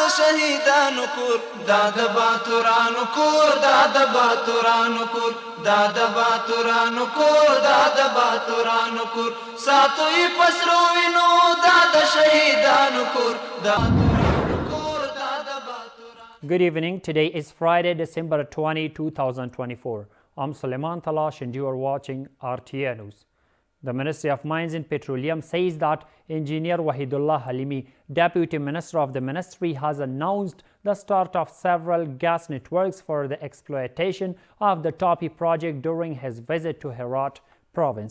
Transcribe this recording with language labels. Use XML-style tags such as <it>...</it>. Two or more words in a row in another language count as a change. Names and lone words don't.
<ps>شهیدانو کور دا د باتورانو کور دا د باتورانو کور دا د باتورانو کور دا د باتورانو کور ساتوي پسرو وینو دا د شهیدانو کور دا</ps> <en>Good evening. Today is Friday, December 20, 2024. I'm Suleiman Talash and you are watching RTA News. The Ministry of Mines and Petroleum says that Engineer Wahidullah Halimi, Deputy Minister of the Ministry, has announced the start of several gas networks for the exploitation of the Tapi project during his visit to Herat province.</en>